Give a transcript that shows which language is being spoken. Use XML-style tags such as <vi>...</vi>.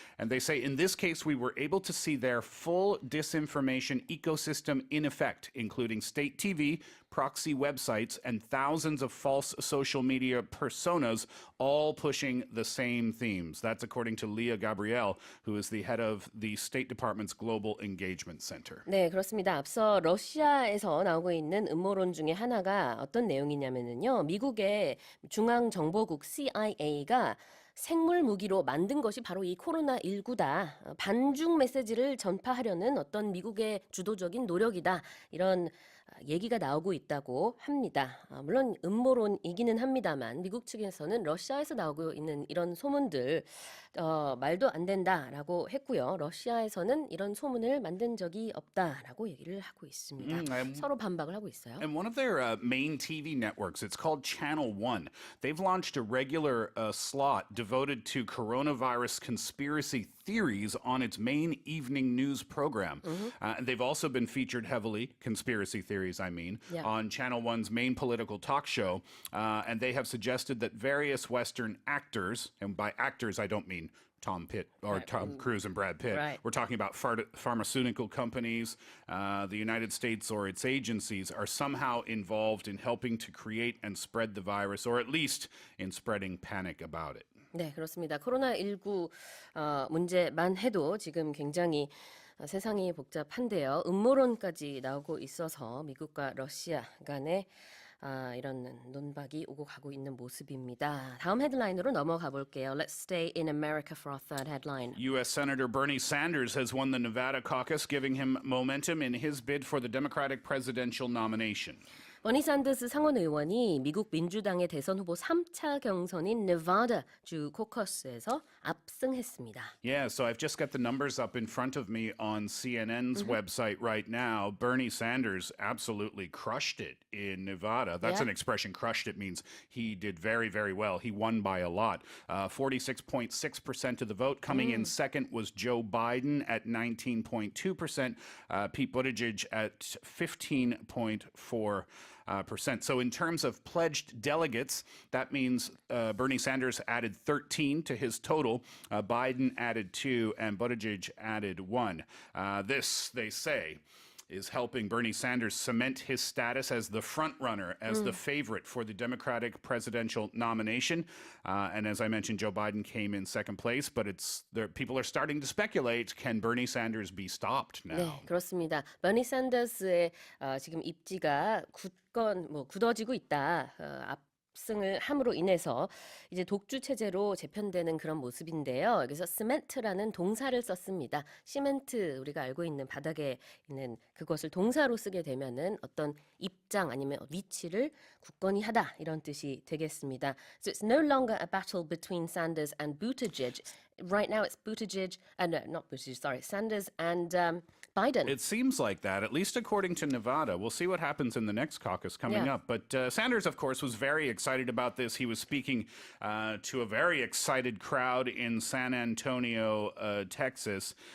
<en>And they say, in this case, we were able to see their full disinformation ecosystem in effect, including state TV, proxy websites, and thousands of false social media personas, all pushing the same themes. That's according to Leah Gabrielle, who is the head of the State Department's Global Engagement Center.</en> <ko>네, 그렇습니다. 앞서 러시아에서 나오고 있는 음모론 중에 하나가 어떤 내용이냐면요. 미국의 중앙정보국 CIA가 생물 무기로 만든 것이 바로 이 코로나19다. 반중 메시지를 전파하려는 어떤 미국의 주도적인 노력이다. 이런 얘기가 나오고 있다고 합니다. 물론 음모론이기는 합니다만 미국 측에서는 러시아에서 나오고 있는 이런 소문들 말도 안 된다라고 했고요. 러시아에서는 이런 소문을 만든 적이 없다라고 얘기를 하고 있습니다. 서로 반박을 하고 있어요.</ko> <en>And one of their main TV networks, it's called Channel One. They've launched a regular slot devoted to coronavirus conspiracy theories on its main evening news program. They've also been featured heavily, conspiracy theories, I mean, on Channel One's main political talk show. And they have suggested that various Western actors, and by actors I don't mean Tom Cruise and Brad Pitt. Right. We're talking about pharmaceutical companies, the United States or its agencies are somehow involved in helping to create and spread the virus, or at least in spreading panic about it.</en> <ko>네, 그렇습니다. 코로나19 문제만 해도 지금 굉장히 세상이 복잡한데요. 음모론까지 나오고 있어서 미국과 러시아 간에 이런 논박이 오고 가고 있는 모습입니다. 다음 헤드라인으로 넘어가 볼게요.</ko> <en>Let's stay in America for our third headline. U.S. Senator Bernie Sanders has won the Nevada caucus, giving him momentum in his bid for the Democratic presidential nomination.</en> <ko>버니 산더스 상원 의원이 미국 민주당의 대선 후보 3차 경선인 네바다 주 코커스에서 압승했습니다.</ko> <en>Yeah, so I've just got the numbers up in front of me on CNN's website right now. Bernie Sanders absolutely crushed it in Nevada. That's an expression, crushed it means he did very, very well. He won by a lot. 46.6% of the vote. Coming in second was Joe Biden at 19.2%. Pete Buttigieg at 15.4%. So in terms of pledged delegates, that means Bernie Sanders added 13 to his total. Biden added 2 and Buttigieg added 1. This, they say, is helping Bernie Sanders cement his status as the front runner, as the favorite for the Democratic presidential nomination. And as I mentioned, Joe Biden came in second place, but people are starting to speculate, can Bernie Sanders be stopped now?</en> <ko>네, 그렇습니다. 버니 샌더스의 지금 입지가 굳어지고 있다. 압승을 함으로 인해서 이제 독주 체제로 재편되는 그런 모습인데요. 여기서 시멘트라는 동사를 썼습니다. 시멘트 우리가 알고 있는 바닥에 있는 그것을 동사로 쓰게 되면은 어떤 입장 아니면 위치를 굳건히 하다 이런 뜻이 되겠습니다.</ko> <en>So it's no longer a battle between Sanders and Buttigieg. Right now it's Buttigieg, not Buttigieg, sorry, Sanders and Biden. It seems like that, at least according to Nevada. We'll see what happens in the next caucus coming up. But Sanders, of course, was very excited about this. He was speaking to a very excited crowd in San Antonio, Texas.</en>